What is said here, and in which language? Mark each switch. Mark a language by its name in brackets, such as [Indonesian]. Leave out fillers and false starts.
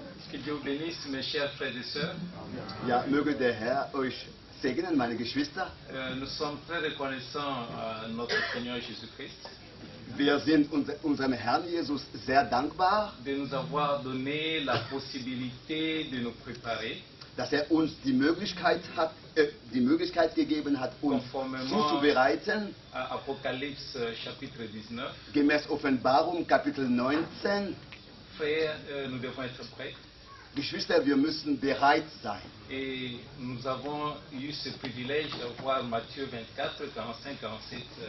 [French] Que Dieu vous bénisse, mes chers frères et sœurs. [German] Ja, möge der Herr euch segnen, meine Geschwister. [French] Nous sommes très reconnaissants à notre Seigneur Jésus-Christ [German] Wir sind unserem Herrn Jesus sehr dankbar, [French] de nous avoir donné la possibilité de nous préparer [German] dass er uns die Möglichkeit gegeben hat, uns [French] Conformément [German] zuzubereiten, [French] à Apocalypse chapitre 19. [German] gemäß Offenbarung Kapitel 19. [French] Frères, nous devons être prêts. [German] Geschwister, wir müssen bereit sein. [French] Et nous avons eu ce privilège de voir Matthieu 24, 45, 47